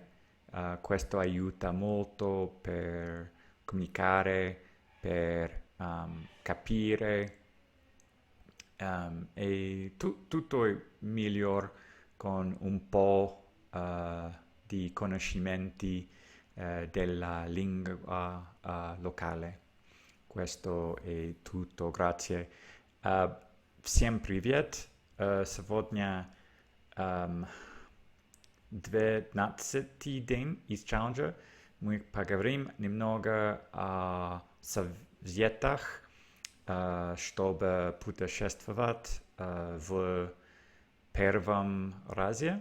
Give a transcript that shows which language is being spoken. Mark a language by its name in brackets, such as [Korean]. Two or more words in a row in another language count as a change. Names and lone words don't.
[Italian] Questo aiuta molto per comunicare, per capire e tutto è migliore con un po' di conoscimenti della lingua locale. Questo è tutto, grazie. [Russian] Всем привет! Сегодня 12-й день из челленджа. Мы поговорим немного о советах, чтобы путешествовать в первом разе.